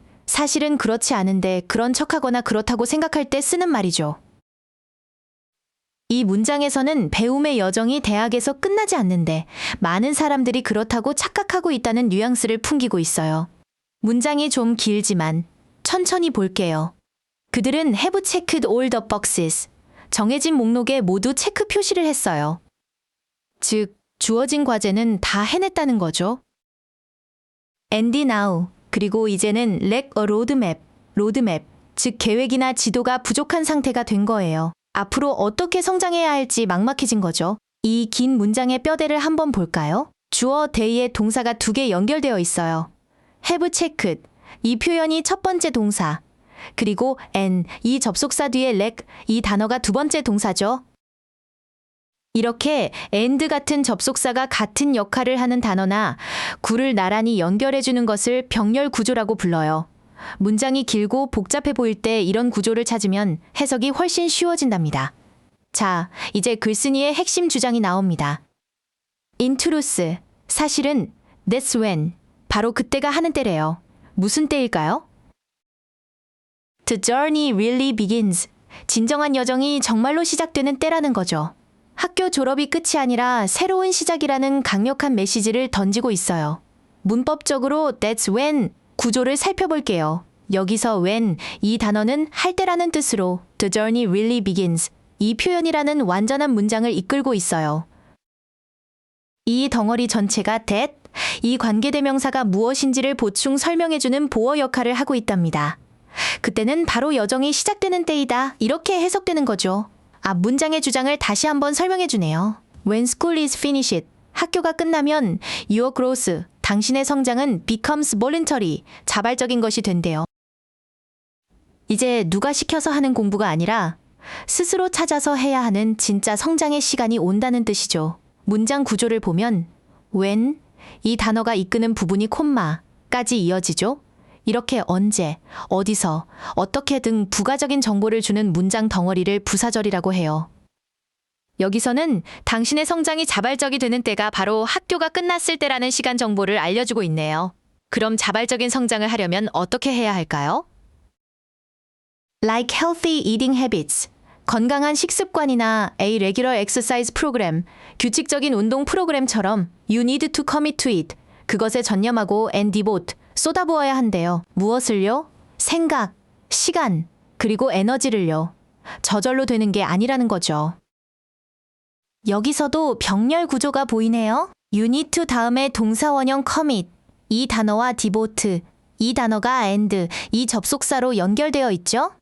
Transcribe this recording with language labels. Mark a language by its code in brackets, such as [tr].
[ko] 사실은 그렇지 않은데 그런 척하거나 그렇다고 생각할 때 쓰는 말이죠. 이 문장에서는 배움의 여정이 대학에서 끝나지 않는데 많은 사람들이 그렇다고 착각하고 있다는 뉘앙스를 풍기고 있어요. 문장이 좀 길지만 천천히 볼게요. 그들은 [en] have checked all the boxes. [ko] 정해진 목록에 모두 체크 표시를 했어요. 즉, 주어진 과제는 다 해냈다는 거죠. [en] And now, [ko] 그리고 이제는 [en] lack a roadmap, [ko] 로드맵, 즉 계획이나 지도가 부족한 상태가 된 거예요. 앞으로 어떻게 성장해야 할지 막막해진 거죠. 이 긴 문장의 뼈대를 한번 볼까요? 주어 day에 동사가 2개 연결되어 있어요. [en] have checked, [ko] 이 표현이 첫 번째 동사, 그리고 and, 이 접속사 뒤에 lack, 이 단어가 두 번째 동사죠. 이렇게 and 같은 접속사가 같은 역할을 하는 단어나 구를 나란히 연결해주는 것을 병렬 구조라고 불러요. 문장이 길고 복잡해 보일 때 이런 구조를 찾으면 해석이 훨씬 쉬워진답니다. 자, 이제 글쓴이의 핵심 주장이 나옵니다. [en] In truth, [ko] 사실은 [en] that's when, [ko] 바로 그때가 하는 때래요. 무슨 때일까요? [en] The journey really begins. [ko] 진정한 여정이 정말로 시작되는 때라는 거죠. 학교 졸업이 끝이 아니라 새로운 시작이라는 강력한 메시지를 던지고 있어요. 문법적으로 that's when 구조를 살펴볼게요. 여기서 when 이 단어는 할 때라는 뜻으로 [en] the journey really begins [ko] 이 표현이라는 완전한 문장을 이끌고 있어요. 이 덩어리 전체가 that 이 관계대명사가 무엇인지를 보충 설명해주는 보어 역할을 하고 있답니다. 그때는 바로 여정이 시작되는 때이다. 이렇게 해석되는 거죠. 문장의 주장을 다시 한번 설명해 주네요. [en] When school is finished, [ko] 학교가 끝나면 [en] your growth, [ko] 당신의 성장은 [en] becomes voluntary, [ko] 자발적인 것이 된대요. 이제 누가 시켜서 하는 공부가 아니라 스스로 찾아서 해야 하는 진짜 성장의 시간이 온다는 뜻이죠. 문장 구조를 보면 when, 이 단어가 이끄는 부분이 콤마까지 이어지죠. 이렇게 언제, 어디서, 어떻게 등 부가적인 정보를 주는 문장 덩어리를 부사절이라고 해요. 여기서는 당신의 성장이 자발적이 되는 때가 바로 학교가 끝났을 때라는 시간 정보를 알려주고 있네요. 그럼 자발적인 성장을 하려면 어떻게 해야 할까요? [en] Like healthy eating habits, [ko] 건강한 식습관이나 [en] a regular exercise program, [ko] 규칙적인 운동 프로그램처럼 [en] you need to commit to it, [ko] 그것에 전념하고 [en] and devote, [ko] 쏟아부어야 한대요. 무엇을요? 생각, 시간, 그리고 에너지를요. 저절로 되는 게 아니라는 거죠. 여기서도 병렬 구조가 보이네요. [en] You need to [ko] 다음에 동사 원형 commit, 이 단어와 devote, 이 단어가 and, 이 접속사로 연결되어 있죠.